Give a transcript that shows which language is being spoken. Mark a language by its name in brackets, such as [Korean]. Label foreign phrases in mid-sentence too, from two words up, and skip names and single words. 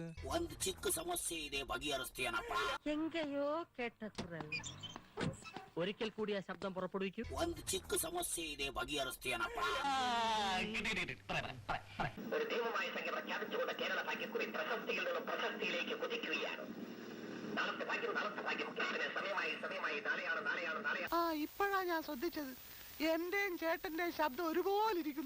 [Kannada] ಒಂದು ಚಿಕ್ಕ ಸಮಸ್ಯೆ ಇದೆ, ಬಗೆಹರಿಸ್ತೇನಪ್ಪ. [Tamil] எங்கயோ கேட்ட குரல். [Malayalam] ഒരിക്കൽ കൂടി ആ ശബ്ദം പുറപ്പെടുവിക്കൂ. [Kannada] ಒಂದು ಚಿಕ್ಕ ಸಮಸ್ಯೆ ಇದೆ, ಬಗೆಹರಿಸ್ತೇನಪ್ಪ. [Malayalam] ഒരു ദൈവമായ സംഖ്യ പ്രഖ്യാപിച്ചുകൊണ്ട് കേരള ഭാഗ്യക്കുറി പ്രശസ്തിയിൽ നിന്നും പ്രശസ്തിയിലേക്ക് കുതിക്കുകയാണ്. നാളത്തെ ഭാഗ്യം സമയമായി നാളെയാണ്. ഇപ്പോഴാ ഞാൻ ശ്രദ്ധിച്ചത്. എന്റെയും ചേട്ടന്റെയും ശബ്ദം ഒരുപോലെ ഇരിക്കുന്നു.